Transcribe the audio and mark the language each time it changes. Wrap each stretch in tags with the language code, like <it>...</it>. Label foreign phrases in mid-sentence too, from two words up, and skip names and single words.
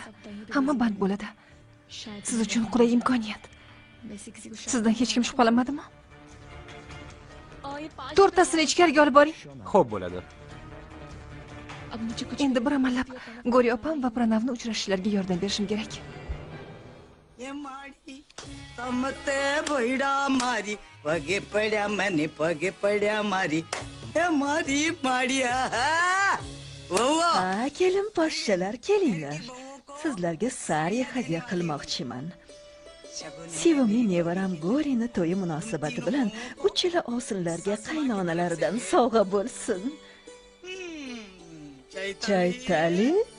<uz>Hamma band bo'ladi. Siz uchun qulay imkoniyat. Sizdan hech kim shubhalanmadimi? To'rttasini ichkariga olib boring. Xo'p bo'ladi. Endi bir amallab Gori opam va Pranavni uchrashishlariga yordam berishim kerak.</uz> <gu>સમતે ભૈડા મારી પગે પડ્યા મને પગે પડ્યા મારી હે મારી માડિયા</gu> <uz>Ha, kelin poshshalar, kelinglar. Sizlarga sariya hadya qilmoqchiman. Sevimli nevaram Gorini to'yi munosabati bilan uchala ovsinlarga qaynonalaridan sovg'a bo'lsin. Chaytali?</uz>